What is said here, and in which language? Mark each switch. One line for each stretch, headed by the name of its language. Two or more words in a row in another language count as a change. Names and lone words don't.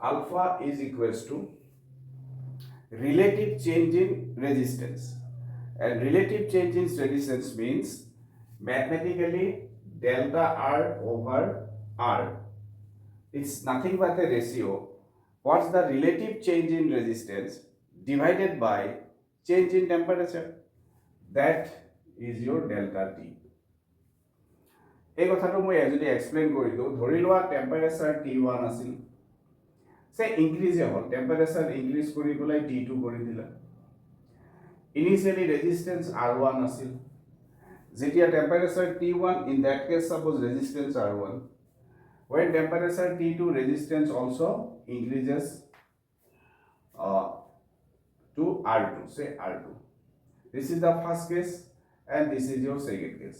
English: Alpha is equals to relative change in resistance, and relative change in resistance means mathematically delta R over R. It's nothing but a ratio. What's the relative change in resistance divided by change in temperature? That is your delta T.
Assamese: এই কথাটো মই যদি এক্সপ্লেইন কৰি দিওঁ, ধৰি লোৱা টেম্পাৰেচাৰ T1 আছিল, সে ইনক্ৰিজ হ'ল,
English: temperature increase
Assamese: কৰি পেলাই T2 কৰি দিলা।
English: initially resistance R1
Assamese: আছিল, যেতিয়া
English: টেম্পারেচার T1, in that case suppose resistance R1, when temperature T2 resistance also increases to R2, say R2. This is the first case and this is your second case.